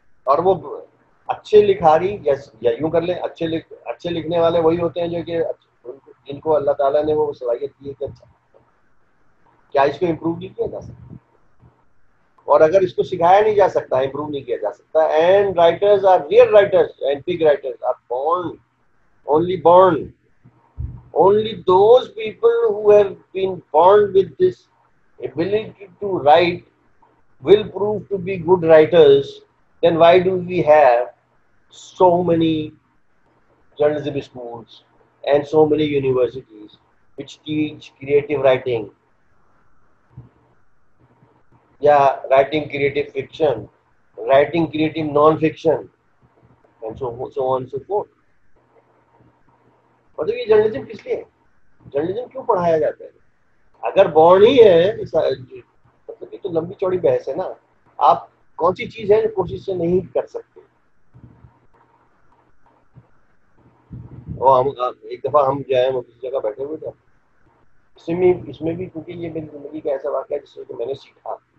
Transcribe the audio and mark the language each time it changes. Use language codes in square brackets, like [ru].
[ur] اور وہ اچھے لکھاری یا یوں کر لیں اچھے لکھنے والے وہی ہوتے ہیں جو کہ جن کو اللہ تعالیٰ نے وہ صلاحیت دی ہے کہ اچھا کیا اس کو امپروو نہیں کیا جا سکتا, اور اگر اس کو سکھایا نہیں جا سکتا, امپروو نہیں کیا جا سکتا. [en] And writers are real writers and big writers are born, born. Only those people who have been born with this ability to write will prove to be good writers. Then why do we have so many journalism schools and so many universities which teach creative writing, writing creative fiction, writing creative non-fiction, and so on and so forth. [ur] مطلب یہ journalism کس لیے ہے؟ Journalism کیوں پڑھایا جاتا ہے؟ اگر بورن ہی ہے مطلب یہ تو لمبی چوڑی بحث ہے نا. آپ کون سی چیز ہے جو کوشش سے نہیں کر سکتے؟ ایک دفعہ ہم جو ہے وہ کسی جگہ بیٹھے ہوئے تھے, اس میں بھی کیونکہ یہ میری زندگی کا ایسا واقعہ ہے جس سے میں نے سیکھا.